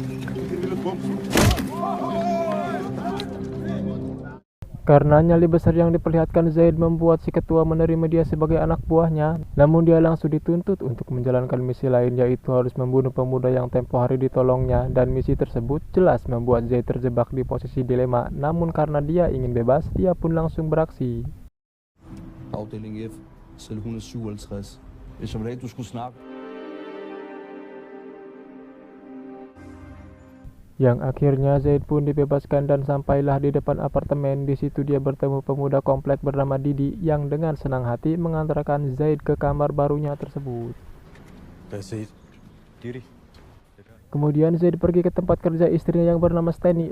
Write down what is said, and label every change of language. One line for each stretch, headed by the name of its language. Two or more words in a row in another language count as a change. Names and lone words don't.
Indonesian: Karena nyali besar yang diperlihatkan Zaid membuat si ketua menerima dia sebagai anak buahnya. Namun dia langsung dituntut untuk menjalankan misi lain, yaitu harus membunuh pemuda yang tempo hari ditolongnya. Dan misi tersebut jelas membuat Zaid terjebak di posisi dilema. Namun karena dia ingin bebas, dia pun langsung beraksi.
Danish: Afdeling F, celle 157. Hvis jeg vil have, du skulle snakke.
Indonesian: Yang akhirnya Zaid pun dibebaskan dan sampailah di depan apartemen. Di situ dia bertemu pemuda komplek bernama Didi yang dengan senang hati mengantarkan Zaid ke kamar barunya tersebut. Kemudian Zaid pergi ke tempat kerja istrinya yang bernama Steny.